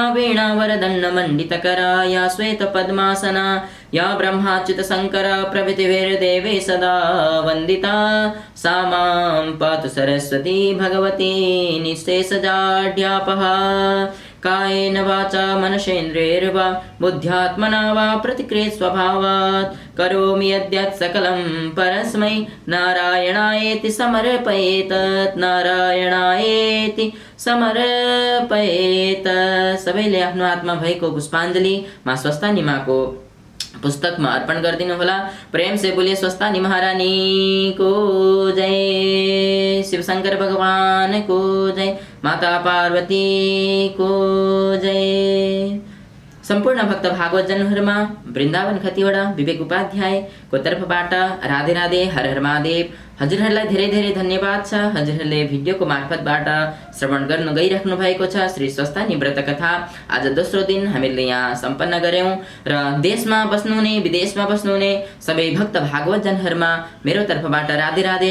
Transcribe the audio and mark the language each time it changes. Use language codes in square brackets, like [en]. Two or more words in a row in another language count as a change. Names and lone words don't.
[sa] वीणावरदण्डमण्डितकरा या श्वेतपद्मासना या ब्रह्माच्युत शङ्कर प्रभृतिभिर्देवे सदा वन्दिता सा मां पातु सरस्वती भगवती निःशेषजाड्यापहा कायेन वाचा मनसेन्द्रियैर्वा बुद्ध्यात्मना वा प्रतिक्रियते स्वभावात् करोमि यद्यत् सकलं परस्मै नारायणायेति समर्पयेत् नारायणायेति समर्पयेत्। [ne] सबैले आफ्नो हातमा भएको पुष्पाञ्जली माँ स्वस्थानी माँको पुस्तकमा अर्पण गरिदिनु होला। [hi] प्रेम से बोलिए [ne] स्वस्थानी महारानी को जय, शिव शंकर भगवान को जय, माता पार्वती को जय। सम्पूर्ण भक्त भागवत जनहरूमा वृन्दावन खतिवडा विवेक उपाध्यायको तर्फबाट राधे राधे, हर हर महादेव। हजुरहरूलाई धेरै धेरै धन्यवाद छ। हजुरहरूले भिडियोको मार्फतबाट श्रवण गर्नु गइराख्नु भएको छ श्री स्वस्थानी व्रत कथा। आज दोस्रो दिन हामीले यहाँ सम्पन्न गर्यौं र देशमा बस्नुहुने विदेशमा बस्नुहुने सबै भक्त भागवत जनहरूमा मेरो तर्फबाट राधे राधे।